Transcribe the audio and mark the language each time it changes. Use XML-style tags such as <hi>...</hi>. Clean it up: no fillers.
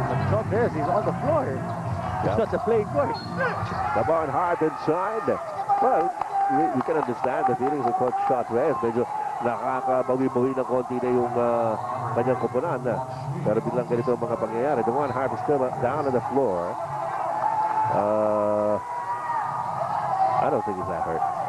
<en>Chot Reyes, he's on the floor. It's not a play court. The Hart inside. Well, you can understand the feelings of Coach Chot Reyes.</en> <tl>Medyo nakakabawi-bawi ng konti na yung kanyang kupunan. Pero biglang ganito ang mga pangyayari.</tl> <en>The Hart is still down on the floor. I don't think he's that hurt.</en>